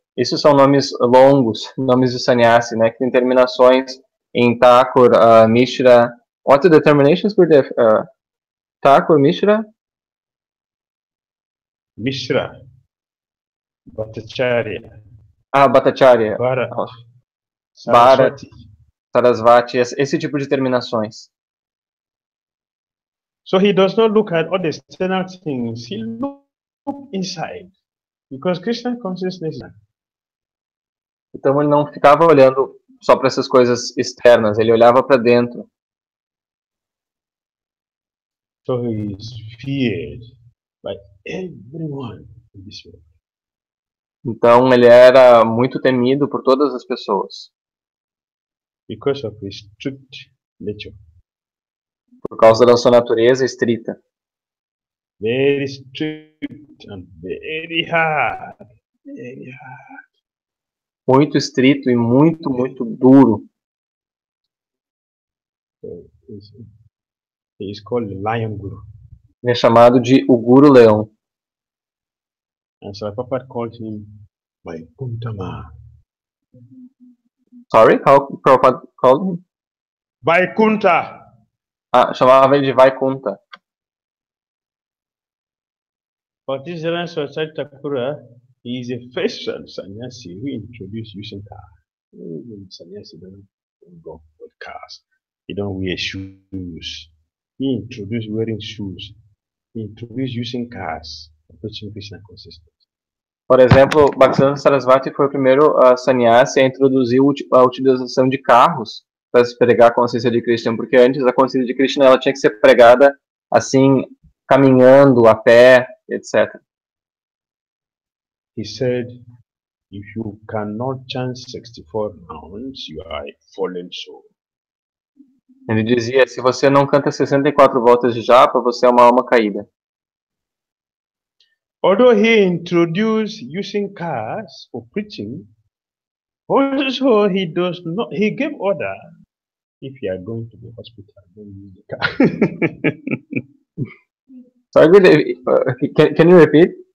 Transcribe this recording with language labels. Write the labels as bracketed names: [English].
[Portuguese] Esses são nomes longos, nomes de sannyasi, né, que têm terminações em Thakur, Mishra. [English] What are the terminations for the Thakur, Mishra? Mishra, Bhattacharya. Bhattacharya. Saraswati. [Portuguese] Sarasvati, esse tipo de terminações. [English] So he does not look at all the external things, he looks inside. Because Krishna consciousness. [Portuguese] Então ele não ficava olhando só para essas coisas externas, ele olhava para dentro. [English] So he is feared by everyone in this world. [Portuguese] Então ele era muito temido por todas as pessoas, [English] Because of his strict nature. [Portuguese] por causa da sua natureza estrita. [English] Very strict and very hard. Very hard. [Portuguese] Muito estrito e muito, muito duro. [English] So he is called the Lion Guru. [Portuguese] Ele é chamado de o Guru Leão. [English] And so Prabhupada called him Vaikuntama. Sorry, how Prabhupada called him? Vaikunta! [Portuguese] Chamava ele de Vaikunta. [English] But this Saraswati Thakura, he is the first sannyasi who introduced using car. Sannyasi don't go with cars. He don't wear shoes. He introduced wearing shoes. He introduced using cars, preaching Krishna consciousness. [Portuguese] Por exemplo, Bhaktisiddhanta Sarasvati foi o primeiro sannyasi a introduzir a utilização de carros para se pregar a consciência de Krishna, porque antes a consciência de Krishna ela tinha que ser pregada assim, caminhando, a pé, etc. [English] He said, if you cannot chant 64 rounds, you are a fallen soul. [Portuguese] Ele dizia, se você não canta 64 voltas de japa, você é uma alma caída. [English] Although he introduced using cars for preaching, also he gave order, if you are going to the hospital, don't use the car. Sorry, can you repeat?